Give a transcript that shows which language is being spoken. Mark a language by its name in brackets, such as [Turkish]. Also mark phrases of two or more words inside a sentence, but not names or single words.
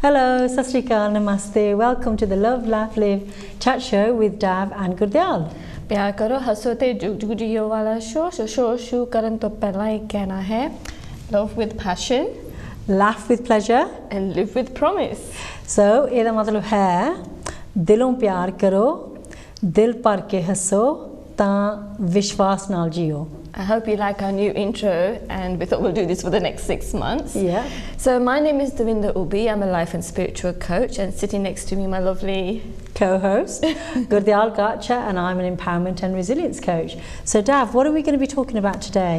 [English] Hello, [Punjabi] ਸਤ ਸ੍ਰੀ ਅਕਾਲ, [English] Namaste. Welcome to the Love, Laugh, Live chat show with Dav and Gurdial. [Punjabi] ਪਿਆਰ ਕਰੋ ਹੱਸੋ ਤੇ ਜੁਗ ਜੁਗ ਜੀਓ ਵਾਲਾ ਸ਼ੋ ਸ਼ੁਰੂ ਕਰਨ ਤੋਂ ਪਹਿਲਾਂ ਹੀ ਕਹਿਣਾ ਹੈ [English] love with passion, laugh with pleasure and live with promise. [Punjabi] So ਇਹਦਾ ਮਤਲਬ ਹੈ ਦਿਲੋਂ ਪਿਆਰ ਕਰੋ, ਦਿਲ ਭਰ ਕੇ ਹੱਸੋ ਤਾਂ ਵਿਸ਼ਵਾਸ ਨਾਲ ਜੀਓ. [English] I hope you like our new intro, and we thought we'll do this for the next 6 months. Yeah. So my name is Davinda Ubi. I'm a life and spiritual coach, and sitting next to me, my lovely co-host Gurdial Gacha, and I'm an empowerment and resilience coach. So Dav, what are we going to be talking about today?